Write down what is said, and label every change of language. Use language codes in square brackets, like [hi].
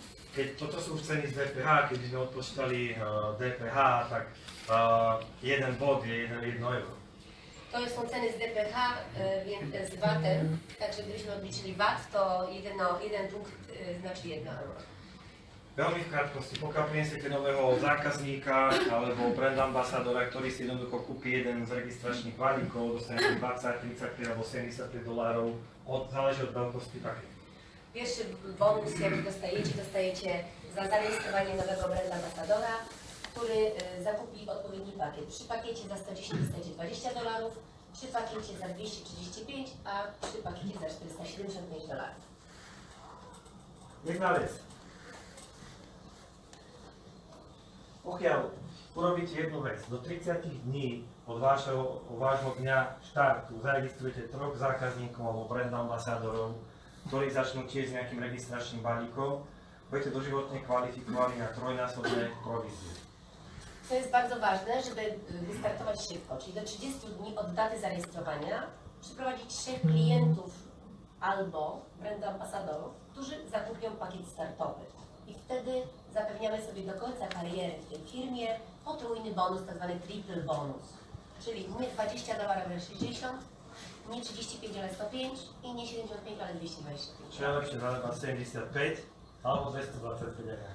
[sk] Keď toto sú už ceny z DPH, keď sme odpočítali DPH, tak 1 bod je 1 euro. [pl] To są ceny z DPH, z VAT-em, także gdybyśmy odliczyli VAT, to jeden punkt znaczy 1 euro. [sk] Veľmi v krátkosti, pokiaľ prinesiete nového zákazníka alebo brand ambasadora, ktorý si jednoducho kúpi jeden z registračných balíkov, dostanete 20, 35 alebo $75, záleží od veľkosti paketu. [pl] Pierwszy bonus, jaki dostajecie za zarejestrowanie nowego brand ambasadora, który zakupi odpowiedni pakiet. Przy pakiecie za 110 dostajecie $20, przy pakiecie za 235, a przy pakiecie za 475 $. [sk] Jedna vec. Pokiaľ urobíte jednu vec, do 30 dní od vášho dňa štartu zaregistrujete 3 zákazníkov alebo brand ambasádorov, ktorí začnú tiež s nejakým registračným balíkom, budete doživotne [pl] kwalifikowani [sk] na trojnásobne prowizie. [pl] To jest bardzo ważne, żeby wystartować szybko, czyli do 30 dni od daty zarejestrowania przyprowadzić 3 klientów albo brand ambasadorów, którzy zakupią pakiet startowy. I wtedy zapewniamy sobie do końca kariery w tej firmie potrójny bonus, tak zwany triple bonus. Czyli nie $20, ale 60, nie 35, ale 105 i nie 75, ale 225. [sk] Čo je lepšie, zaleba 75 alebo 225 eur?